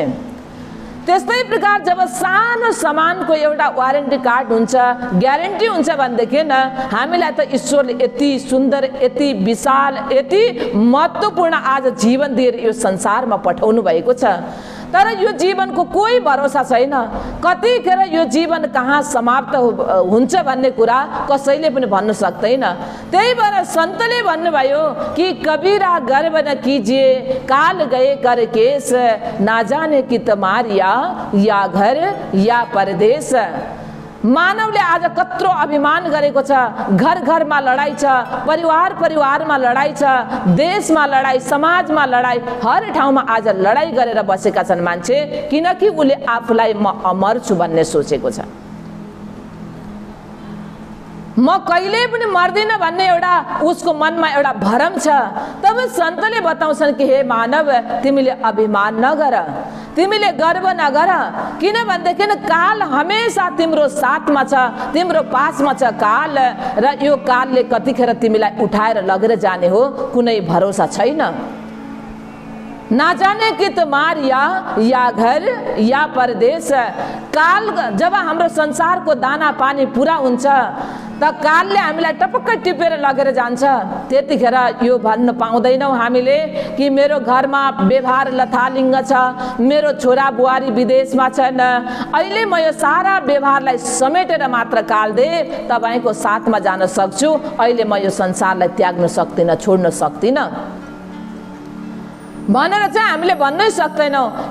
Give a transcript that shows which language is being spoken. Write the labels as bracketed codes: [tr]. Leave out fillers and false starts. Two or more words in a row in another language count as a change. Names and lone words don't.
[ne] त्यस्तै प्रकार जब सानो सामानको एउटा वारेन्टी कार्ड हुन्छ, ग्यारेन्टी हुन्छ भनेदेखि हामीलाई त ईश्वरले यति सुन्दर, यति विशाल, यति महत्त्वपूर्ण आज जीवन दिएर यो संसारमा पठाउनु भएको छ। तर यो जीवनको कोही भरोसा छैन, कतिखेर यो जीवन कहाँ समाप्त हुन्छ भन्ने कुरा कसैले पनि भन्न सक्दैन। त्यही भएर सन्तले भन्नुभयो कि [hi] कबीरा गर्व न कीजिए, काल गए कर केस, ना जाने कि तुम्हारिया या घर या परदेश। [ne] मानवले आज कत्रो अभिमान गरेको छ, घर घरमा लडाई छ, परिवार परिवारमा लडाई छ, देशमा लडाई, समाजमा लडाई, हर ठाउँमा आज लडाई गरेर बसेका छन् मान्छे, किनकि उसले आफूलाई म अमर छु भन्ने सोचेको छ। म कहिले पनि मर्दिन भन्ने एउटा उसको मनमा एउटा भरम छ। तब सन्तले बताउँछन् कि हे मानव, तिमीले अभिमान नगर, तिमीले गर्व नगर, किनभनेदेखि काल हमेसा तिम्रो साथमा छ, तिम्रो पासमा छ काल, र यो कालले कतिखेर तिमीलाई उठाएर लगेर जाने हो कुनै भरोसा छैन। [hi] ना जाने कि तुम्हारिया या घर या परदेश। [ne] काल जब हाम्रो संसारको दाना पानी पुरा हुन्छ त कालले हामीलाई टपक्कै टिपेर लगेर जान्छ। त्यतिखेर यो भन्न पाउँदैनौँ हामीले कि मेरो घरमा व्यवहार लथालिङ्ग छ, मेरो छोरा बुहारी विदेशमा छन्, अहिले म यो सारा व्यवहारलाई समेटेर मात्र काल दे तपाईँको साथमा जान सक्छु, अहिले म यो संसारलाई त्याग्न सक्दिनँ, छोड्न सक्दिनँ भनेर चाहिँ हामीले भन्नै सक्दैनौँ।